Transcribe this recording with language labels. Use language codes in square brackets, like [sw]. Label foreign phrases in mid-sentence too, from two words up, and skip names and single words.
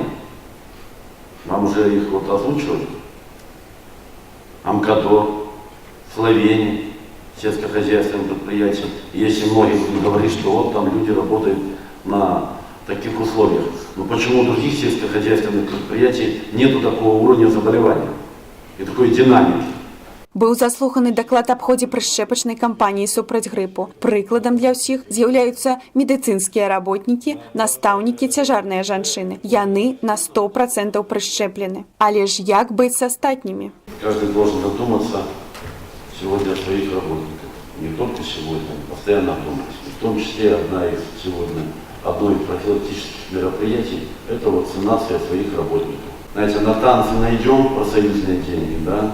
[ru] Нам уже их вот озвучивали. МКАДО, Словения, сельскохозяйственные предприятия. Если многие будут говорить, что вот там люди работают на таких условиях. Но почему у других сельскохозяйственных предприятий нету такого уровня заболевания и такой динамики? [be] Быў заслуханы даклад аб ходзе прышчэпачнай кампаніі супраць грыпу. Прыкладам для ўсіх з'яўляюцца медыцынскія работнікі, настаўнікі, цяжарныя жанчыны. Яны на 100% прышчэплены. Але ж як быць з астатнімі? [ru] Каждый должен задуматься сегодня о своих работниках. Не только сегодня, постоянно думать. В том числе одно из профилактических мероприятий – это вакцинация своих работников. Знаете, на танцы найдем профсоюзные деньги, да?